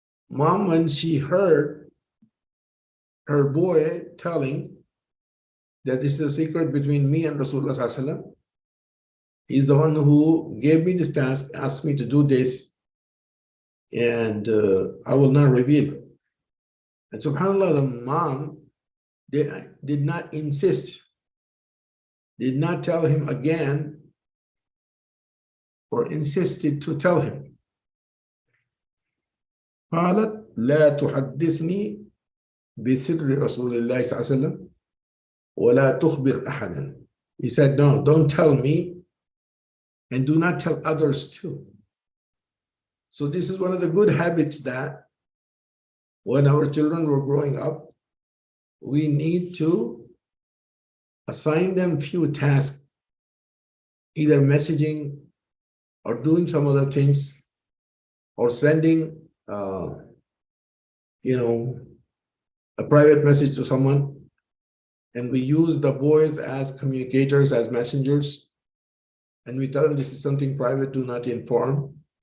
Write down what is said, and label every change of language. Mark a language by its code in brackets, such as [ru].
[en] Mom, when she heard her boy telling that this is a secret between me and Rasulullah sallallahu alaihi wasallam, he's the one who gave me this task, asked me to do this, and I will not reveal it. And subhanAllah, the mom did not insist, did not tell him again, or insisted to tell him. [ar] قالت لا تحدثني بسر رسول الله صلى الله عليه وسلم ولا تخبر أحدا. [en] He said, no, don't tell me and do not tell others too. So this is one of the good habits that when our children were growing up, we need to assign them few tasks, either messaging or doing some other things, or sending a private message to someone, and we use the boys as communicators, as messengers, and we tell them this is something private, do not inform.